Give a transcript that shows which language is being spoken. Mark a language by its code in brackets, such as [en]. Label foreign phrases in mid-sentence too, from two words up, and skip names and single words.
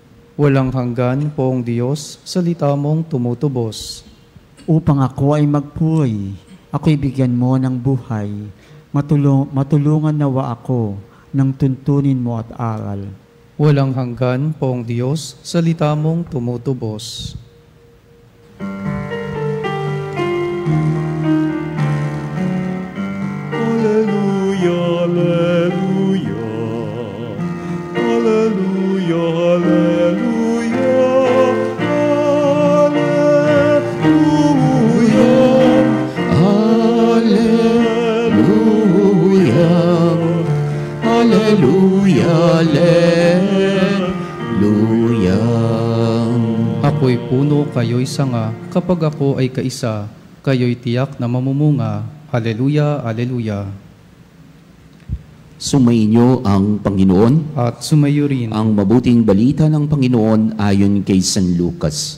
[tl] Walang hanggan poong Diyos, salita mong tumutubos. Upang ako ay magpuri, ako'y bigyan mo ng buhay, matulungan nawa ako ng tuntunin mo at aral. Walang hanggan poong Diyos, salita mong tumutubos. [la] Alleluia, alleluia. Alleluia, alleluia. Alleluia. Alleluia. Alleluia. [tl] Ako'y puno, kayo'y sanga, kapag ako ay kaisa, kayo'y tiyak na mamumunga. [la] Alleluia, alleluia. [tl] Sumainyo ang Panginoon. At sumayo rin. Ang mabuting balita ng Panginoon ayon kay San Lucas.